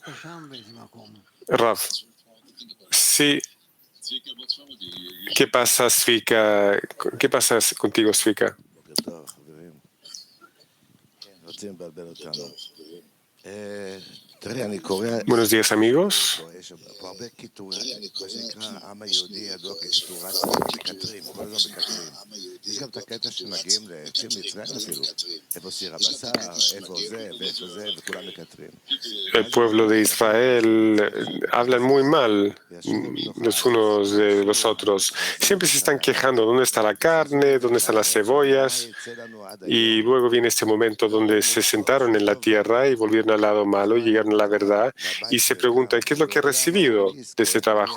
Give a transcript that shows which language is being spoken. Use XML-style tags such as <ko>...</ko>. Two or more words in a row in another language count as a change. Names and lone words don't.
<es>Rav, sí. ¿Qué pasa, Zvika? ¿Qué pasa contigo, Zvika? Buenos días, amigos.</es> <he>הרבה קיטורים, מה שנקרא העם היהודי ידוע כקיטורת מקטרים, כל הזמן מקטרים. יש גם את הקטע שמגיעים לציר מצרים אפילו, איפה סיר הבשר, איפה זה, ואיפה זה, וכולם מקטרים.</he> <es>El pueblo de Israel hablan muy mal los unos de los otros. Siempre se están quejando, ¿dónde está la carne? ¿Dónde están las cebollas? Y luego viene este momento donde se sentaron en la tierra y volvieron al lado malo, llegaron a la verdad y se preguntan, ¿qué es lo que he recibido de este trabajo?</es>